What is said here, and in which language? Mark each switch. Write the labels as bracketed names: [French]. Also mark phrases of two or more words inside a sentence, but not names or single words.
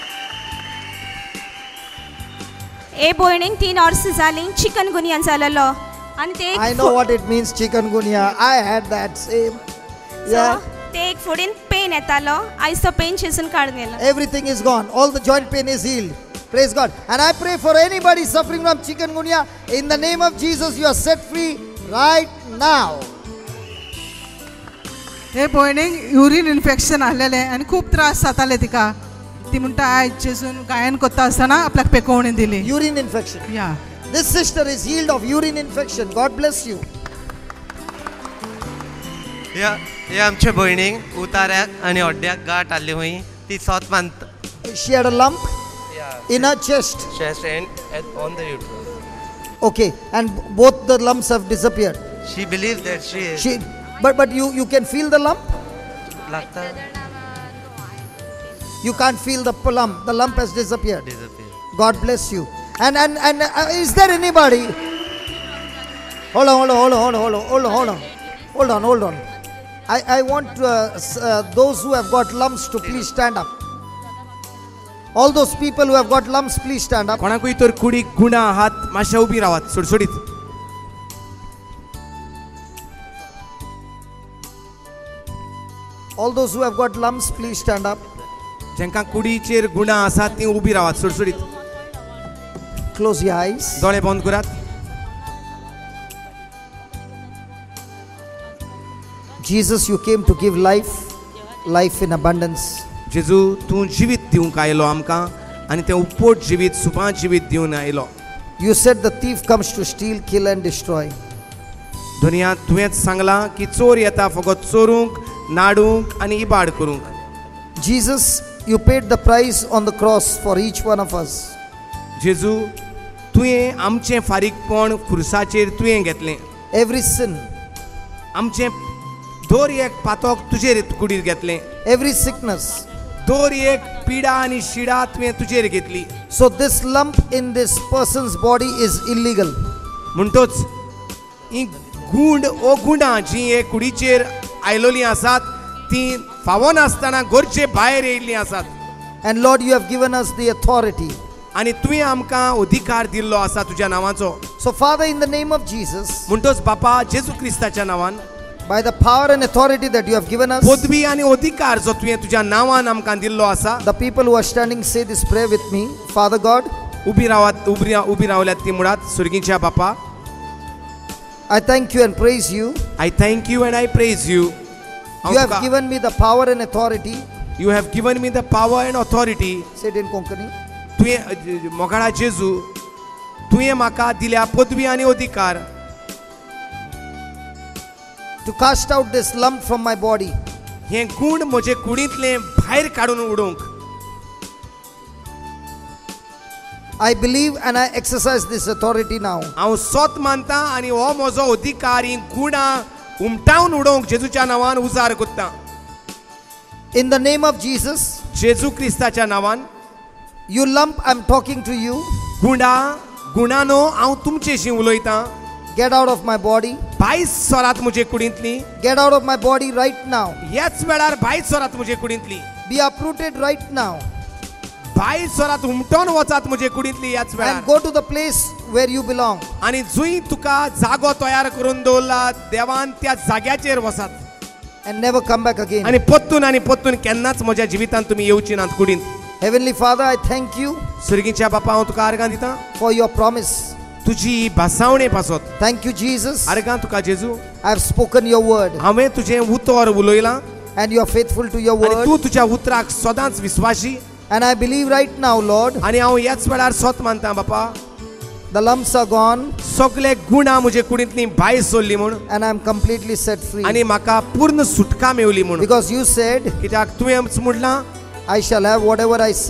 [Konkani] हे भयणीक 3 वर्सां जालीं चिकनगुनिया जालेलो आनी ते [English] I know what it means, chikungunya. I had that same. Yeah. [Konkani] ते एक फुडेन पेन येतालो. आयज तो पेन चेसून काडून गेलो. [English] Everything is gone. All the joint pain is healed. Praise God. And I pray for anybody suffering from chikungunya. In the name of Jesus, you are set free right now. [Konkani] हे भयणीक [English] urine infection [Konkani] आहलेले आनी खूब त्रास जाताले तिका. ती म्हणटा आयज जेजून गायन करता आसतना आपल्याक पेकोवणी दिली. [English] Urine infection. या This sister is healed of urine infection. God bless you. [Konkani] हे आमच्या भयणीक उताऱ्याक आनी हड्ड्याक गांठ आसली खंय ती स्वत मानता. [English] She had a lump in her chest. Chest and on the uterus. Okay, and both the lumps have disappeared. She believes that she is. But you can feel the lump? [Hindi] लगता [English] You can't feel the lump. The lump has disappeared. disappear. God bless you. And is there anybody? Hold on. I want those who have got lumps to please stand up. All those people who have got lumps, please stand up. [Konkani] कोणाकूय तर कुडीक गुणा हात मातशे उबी रावात सुडसुडीत. [English] All those who have got lumps, please stand up. [Konkani] जेंका कुडीचेर गुणा आसात ती उबी रावात सुडसुडीत. [English] Close your eyes. [Konkani] दोळे बंद करात. [English] Jesus, you came to give life in abundance. [Konkani] जेजू तूं जिवीत दिवंक आयलो आमकां आनी तें उपट जिवीत सुपां जिवीत दिवन आयलो. [English] You said the thief comes to steal, kill and destroy. [Konkani] दुनियांत तुवेंच सांगलां की चोर येता फकत चोरूंक, नाडूंक आनी इबाड करूंक. [English] Jesus, you paid the price on the cross for each one of us. [Konkani] जेजू तुवें आमचें फारीकपण खुर्साचेर तुवें घेतलें. [English] Every sin, [Konkani] आमचें दर एक पातोक तुजेर कुडीर घेतलें. [English] every sickness. [Konkani] दर एक पिडा आनी शिडा तुवें तुजेर घेतली. [English] So this lump in this person's body is illegal. [Konkani] म्हणटोच ही गुंड ओ गुंडां जीं हे कुडीचेर आयलोलीं आसात तीं फावो नासतना घरचे भायर येयल्लीं आसात. [English] And Lord, you have given us the authority. [Konkani] आनी तुवें आमकां अधिकार दिल्लो आसा तुज्या नांवाचो. [English] So Father, in the name of Jesus, [Konkani] म्हणटोच बापा जेजू क्रिस्ताच्या नांवान [English] by the power and authority that you have given us. [Konkani] पदवी आणि अधिकार जो तुवें तुज्या नांवान आमकां दिल्लो आसा. [English] The people who are standing say this prayer with me. Father God, [Konkani] उबी रावल्यात ती मुळात सुर्गीच्या बापा. [English] I thank you and praise you. I thank you and I praise you. You have given me the power and authority. You have given me the power and authority. Say it in Konkani. [Konkani] तुवें मोगाळा जेजू तुवें म्हाका दिल्या पदवी आनी अधिकार [English] to cast out this lump from my body. [Konkani] हे गुण म्हजे कुडींतले भायर काडून उडोवंक. [English] I believe and I exercise this authority now. [Konkani] हांव सोत मानता आनी हो म्हजो अधिकार ही गुणां उमटावन उडोवंक जेजूच्या नांवान उजार कोत्ता. [English] In the name of Jesus, [Konkani] जेजू क्रिस्ताच्या नांवान. [English] You lump, I'm talking to you. [Konkani] गुणानो हांव तुमचेशी उलयतां. [English] Get out of my body. [Konkani] भायर सोरात म्हजे कुडींतली. [English] Get out of my body right now. [Konkani] ह्याच वेळार भायर सोरात म्हजे कुडींतली. [English] Be uprooted right now. [Konkani] भायर सोरात उमटोन वचात म्हजे कुडींतली ह्याच वेळार. [English] And go to the place where you belong. [Konkani] आनी जंय तुका जागो तयार करून दवरला देवान त्या जाग्याचेर वसात. [English] And never come back again. [Konkani] आनी परतून केन्नाच म्हज्या जिवितांत तुमी येवची नात कुडींत. [English] Heavenly Father, I thank you. [Konkani] सुर्गीच्या बापा हांव तुका आर्गां दितां. [English] For your promise. [Konkani] तुजी भासावणे पासत. [English] Thank you, Jesus. [Konkani] आर्गां तुका जेजू. [English] I have spoken your word. [Konkani] हांवें तुजें उतर उलयलां. [English] And you are faithful to your word. [Konkani] आनी तूं तुज्या उतराक सदांच विश्वासी. [English] And I believe right now, Lord. [Konkani] आनी हांव ह्याच वेळार सोत मानतां बापा. [English] The lumps are gone. [Konkani] सगळे गुणां म्हजे कुडींतलीं भायर सरलीं म्हूण. [English] And I am completely set free. [Konkani] आनी म्हाका पूर्ण सुटका मेवली म्हूण. [English] Because you said, [Konkani] कित्याक तुवें म्हणलां, [English] I shall have whatever I say.